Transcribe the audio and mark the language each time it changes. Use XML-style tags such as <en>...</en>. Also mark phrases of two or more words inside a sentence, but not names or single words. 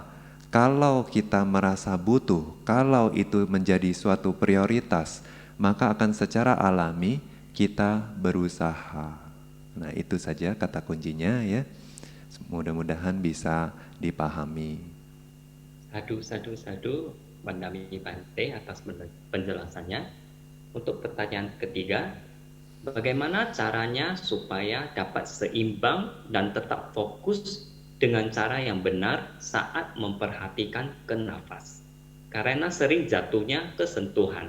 <id>Kalau kita merasa butuh, kalau itu menjadi suatu prioritas, maka akan secara alami kita berusaha. Nah, itu saja kata kuncinya ya. Mudah-mudahan bisa dipahami.</id> <pi>Sadu, sadu, sadu, Mandami Bante</pi> <id>atas penjelasannya. Untuk pertanyaan ketiga, bagaimana caranya supaya dapat seimbang dan tetap fokus dengan cara yang benar saat memperhatikan ke nafas? Karena sering jatuhnya ke sentuhan.</id>